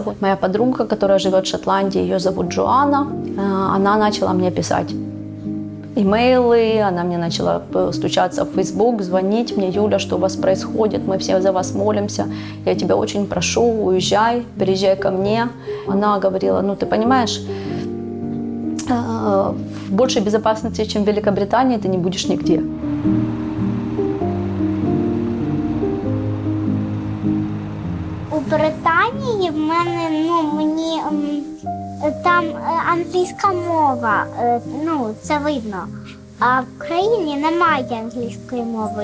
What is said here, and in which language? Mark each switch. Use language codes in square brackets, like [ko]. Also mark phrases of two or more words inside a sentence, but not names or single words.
[ru] Вот моя подруга, которая живет в Шотландии, ее зовут Джоанна, она начала мне писать имейлы, она мне начала стучаться в Facebook, звонить мне: Юля, что у вас происходит, мы все за вас молимся, я тебя очень прошу, уезжай, переезжай ко мне. Она говорила: ну ты понимаешь, в большей безопасности, чем в Великобритании, ты не будешь нигде. [uk] У Британії в мене, мені там англійська мова, це видно. А в країні немає англійської мови.